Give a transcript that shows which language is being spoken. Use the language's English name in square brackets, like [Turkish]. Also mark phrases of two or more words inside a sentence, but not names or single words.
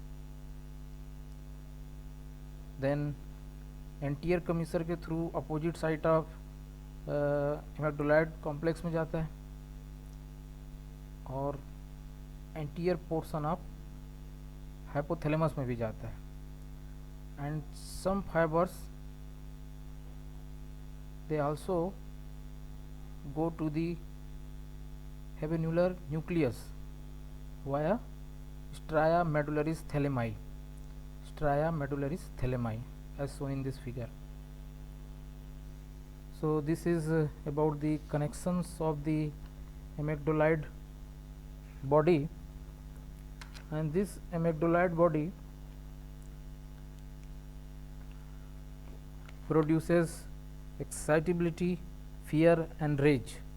[English] Then anterior commissure के through opposite side of amygdaloid complex [Hindi] में जाता है और [English] anterior portion of hypothalamus [Hindi] में भी जाता है. [English] And some fibers they also go to the habenular nucleus via stria medullaris thalami, stria medullaris thalami as shown in this figure. So this is about the connections of the amygdaloid body, and this amygdaloid body produces excitability, fear and rage.